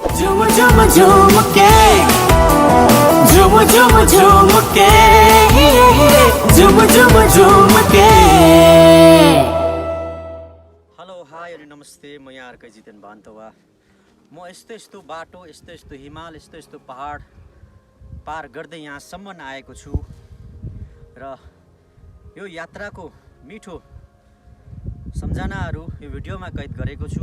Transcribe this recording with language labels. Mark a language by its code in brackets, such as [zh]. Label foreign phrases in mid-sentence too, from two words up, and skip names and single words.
[hi] झुम झुम झुम के झुम झुम झुम के झुम झुम झुम के। [en] hello hi [ne] अनि नमस्ते, म यहाँ अर्कै जितेन बान्तवा। म यस्तो यस्तो बाटो, यस्तो यस्तो हिमाल, यस्तो यस्तो पहाड पार गर्दै यहाँसम्म आएको छु र यो यात्राको मिठो सम्झनाहरू यो भिडियोमा कैद गरेको छु।